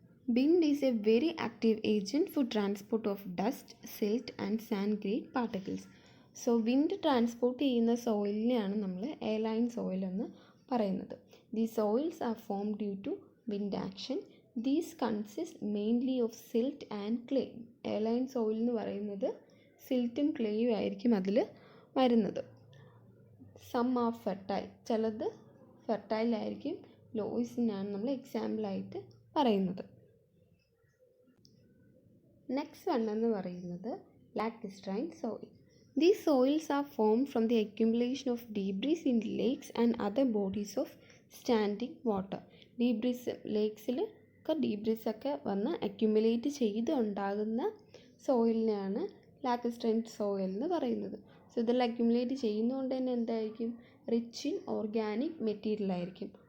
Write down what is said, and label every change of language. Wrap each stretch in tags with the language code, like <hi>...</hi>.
<en>Wind is a very active agent for transport of dust, silt and sand grade particles.</en> <ml>So wind transport ചെയ്യുന്ന സോയിലിനെയാണ് നമ്മൾ airline soil എന്ന് പറയുന്നത്.</ml> <en>The soils are formed due to wind action. These consist mainly of silt and clay.</en> <ml>Airline soil എന്ന് പറയുന്നത് സിൽറ്റും ക്ലേയും ആയിരിക്കും അതിൽ വരുന്നത്.</ml> <en>Some are fertile.</en> <ml>ചിലത് ഫെർട്ടൈൽ ആയിരിക്കും. ലോയിസിനാണ് നമ്മൾ എക്സാമ്പിളായിട്ട് പറയുന്നത്. നെക്സ്റ്റ് വൺ എന്ന് പറയുന്നത് ലാക്രിസ്റ്റൈൻ soil.</ml> <en>These soils are formed from the accumulation of debris in lakes and other bodies of standing water.</en> <ml>ലേക്സിൽ ഡീബ്രീസ് ഒക്കെ വന്ന് അക്യുമുലേറ്റ് ചെയ്ത് ഉണ്ടാകുന്ന സോയിലിനെയാണ് ലാക്രിസ്റ്റൈൻ സോയിൽ എന്ന് പറയുന്നത്. സോ ഇതെല്ലാം അക്യുമുലേറ്റ് ചെയ്യുന്നതുകൊണ്ട് തന്നെ എന്തായിരിക്കും?</ml> <en>rich in organic material</en> <ml>ആയിരിക്കും.</ml>